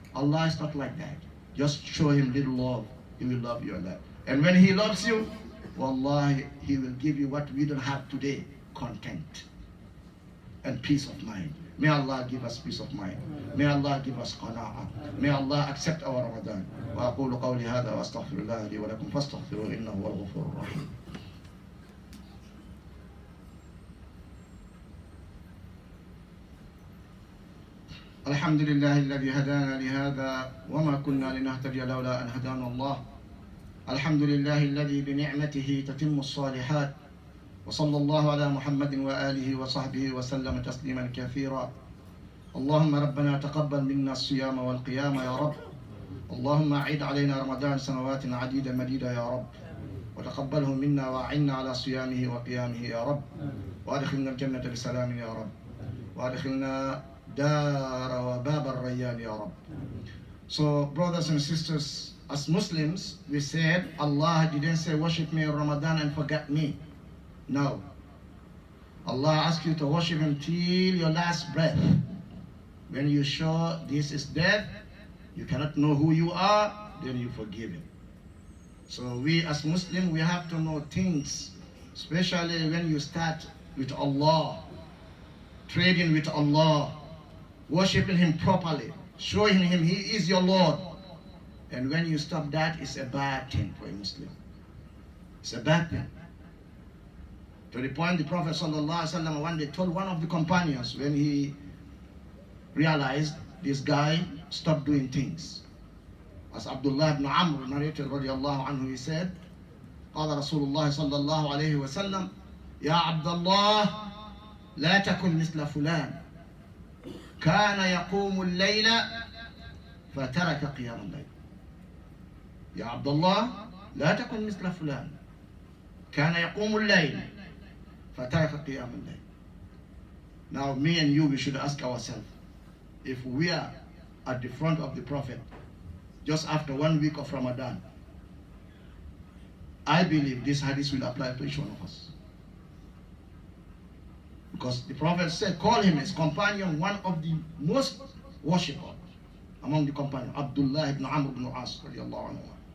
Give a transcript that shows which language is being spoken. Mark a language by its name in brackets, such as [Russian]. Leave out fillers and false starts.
[English] Allah is not like that. Just show him little love. He will love you and that. And when He loves you, wallahi, He will give you what we don't have today, content and peace of mind. May Allah give us peace of mind. May Allah give us qana'ah. May Allah accept our Ramadan. [Arabic] وأقول قولي هذا وأستغفر الله لي ولكم فاستغفروه إنه هو الغفور الرحيم. الحمد لله الذي هدانا لهذا وما كنا لنهتدي لولا أن هدانا الله. الحمد لله الذي بنعمته تتم الصالحات. وصلى الله على محمد وآله وصحبه وسلم تسليما كثيرا. اللهم ربنا تقبل منا الصيام والقيام يا رب. اللهم أعد علينا رمضان سنوات عديدة مديدة يا رب. وتقبله منا وأعنا على صيامه وقيامه يا رب. وأدخلنا الجنة بسلام يا رب. وأدخلنا دار وباب الريان يا رب. [English] So brothers and sisters, as Muslims, we said Allah didn't say worship me in Ramadan and forget me. No. Allah asks you to worship Him till your last breath. When you show this is death, you cannot know who you are, then you forgive Him. So we as Muslims, we have to know things, especially when you start with Allah, trading with Allah, worshiping Him properly, showing Him He is your Lord. And when you stop that, it's a bad thing for a Muslim. It's a bad thing. To the point the Prophet ﷺ one day told one of the companions when he realized this guy stopped doing things. As Abdullah ibn Amr narrated radiallahu anhu, he said, [Arabic] قال رسول الله صلى الله عليه وسلم يا عبد الله لا تكن مثل فلان كان يقوم الليل فترك قيام الليل. يا عبد الله لا تكن مثل فلان كان يقوم الليل فترك قيام الليل. [English] Now me and you, we should ask ourselves, if we are at the front of the Prophet just after 1 week of Ramadan, I believe this hadith will apply to each one of us. Because the Prophet said, call him his companion, one of the most worshipful among the companions, Abdullah ibn Amr ibn As radiallahu anhu.